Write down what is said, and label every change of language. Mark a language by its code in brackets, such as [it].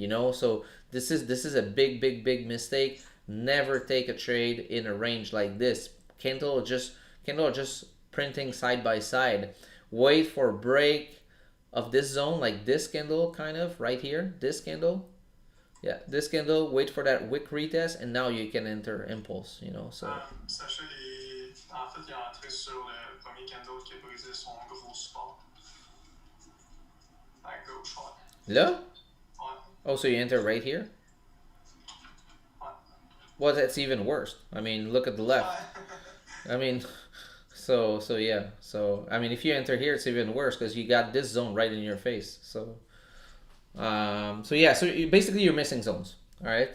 [en] So this is a big mistake. Never take a trade in a range like this. Candle just printing side by side. Wait for a break of this zone, like this candle kind of right here, this candle. Yeah, this candle, wait for that wick retest, and now you can enter impulse, so. [fr] Sacha en fait, il est entré sur le premier candle qui a brisé son gros support. À gauche, ouais. Là? Ouais. [en] Oh, so you enter right here? [fr] Ouais. [en] Well, that's even worse. I mean, look at the left. I mean, so yeah. So I mean, if you enter here, it's even worse because you got this zone right in your face. So, so yeah. So basically, you're missing zones. All right.